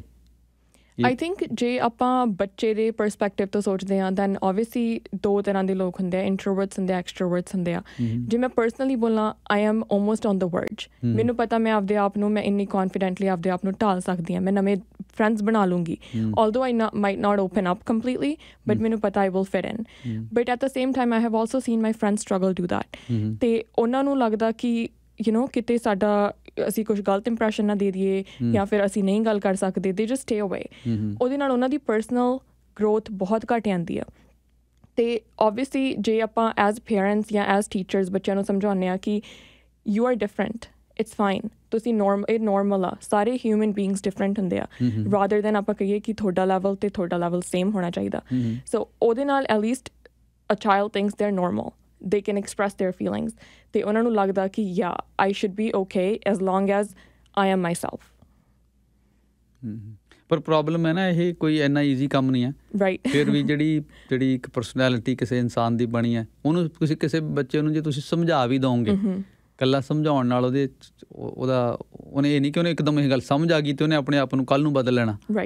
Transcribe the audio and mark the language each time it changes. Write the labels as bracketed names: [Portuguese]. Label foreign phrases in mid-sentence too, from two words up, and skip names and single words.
[English] I think [Punjabi] ਜੇ ਆਪਾਂ ਬੱਚੇ ਦੇ ਪਰਸਪੈਕਟਿਵ ਤੋਂ ਸੋਚਦੇ ਹਾਂ [English] then obviously [Punjabi] ਦੋ ਤਰ੍ਹਾਂ ਦੇ ਲੋਕ ਹੁੰਦੇ ਆ, ਇੰਟਰੋਵਰਟਸ ਹੁੰਦੇ ਆ, ਐਕਸਟਰੋਵਰਟਸ ਹੁੰਦੇ ਆ. ਜੇ ਮੈਂ ਪਰਸਨਲੀ ਬੋਲਾਂ, [English] I am almost on the verge. [Punjabi] ਮੈਨੂੰ ਪਤਾ ਮੈਂ ਆਪਦੇ ਆਪ ਨੂੰ, ਮੈਂ ਇੰਨੀ ਕੌਨਫੀਡੈਂਟਲੀ ਆਪਦੇ ਆਪ ਨੂੰ ਢਾਲ ਸਕਦੀ ਹਾਂ, ਮੈਂ ਨਵੇਂ ਫਰੈਂਡਸ ਬਣਾ ਲੂੰਗੀ, [English] although I might not open up completely, but [Punjabi] ਮੈਨੂੰ ਪਤਾ [English] I will fit in. But at the same time I have also seen my friends struggle do that. [Punjabi] ਅਤੇ ਉਹਨਾਂ ਨੂੰ ਲੱਗਦਾ ਕਿ [English] you know [Punjabi] ਕਿਤੇ ਸਾਡਾ ਅਸੀਂ ਕੁਛ ਗਲਤ ਇੰਪ੍ਰੈਸ਼ਨ ਨਾ ਦੇ ਦਈਏ ਜਾਂ ਫਿਰ ਅਸੀਂ ਨਹੀਂ ਗੱਲ ਕਰ ਸਕਦੇ, [English] they just stay away. [Punjabi] ਉਹਦੇ ਨਾਲ ਉਹਨਾਂ ਦੀ ਪਰਸਨਲ ਗਰੋਥ ਬਹੁਤ ਘੱਟ ਜਾਂਦੀ ਆ. ਅਤੇ ਓਬਵੀਅਸਲੀ ਜੇ ਆਪਾਂ [English] as parents [Punjabi] ਜਾਂ [English] as teachers [Punjabi] ਬੱਚਿਆਂ ਨੂੰ ਸਮਝਾਉਂਦੇ ਹਾਂ ਕਿ [English] you are different, it's fine, [Punjabi] ਤੁਸੀਂ ਇਹ ਨੋਰਮਲ ਆ, ਸਾਰੇ [English] human beings [Punjabi] ਡਿਫਰੈਂਟ ਹੁੰਦੇ ਆ, [English] rather than [Punjabi] ਆਪਾਂ ਕਹੀਏ ਕਿ ਤੁਹਾਡਾ ਲੈਵਲ ਅਤੇ ਤੁਹਾਡਾ ਲੈਵਲ ਸੇਮ ਹੋਣਾ ਚਾਹੀਦਾ. [English] ਸੋ [Punjabi] ਉਹਦੇ ਨਾਲ [English] at least a child thinks they are normal, they can express their feelings. [Punjabi] ਤੇ ਉਹਨਾਂ ਨੂੰ ਲੱਗਦਾ ਕਿ [English] yeah, I should be okay as long as I am myself. [Punjabi] ਪਰ ਪ੍ਰੋਬਲਮ ਹੈ ਨਾ, ਇਹ ਕੋਈ ਇੰਨਾ ਈਜ਼ੀ ਕੰਮ ਨਹੀਂ ਹੈ. ਫਿਰ ਵੀ ਜਿਹੜੀ ਇੱਕ ਪਰਸਨੈਲਿਟੀ ਕਿਸੇ ਇਨਸਾਨ ਦੀ ਬਣੀ ਹੈ, ਉਹਨੂੰ ਤੁਸੀਂ ਕਿਸੇ ਬੱਚੇ ਨੂੰ ਜੇ ਤੁਸੀਂ ਸਮਝਾ ਵੀ ਦਓਗੇ, ਇਕੱਲਾ ਸਮਝਾਉਣ ਨਾਲ ਉਹਨੇ ਇਹ ਨਹੀਂ ਕਿ ਉਹਨੇ ਇੱਕਦਮ ਇਹ ਗੱਲ ਸਮਝ ਆ ਗਈ ਅਤੇ ਉਹਨੇ ਆਪਣੇ ਆਪ ਨੂੰ ਕੱਲ੍ਹ ਨੂੰ ਬਦਲ ਲੈਣਾ.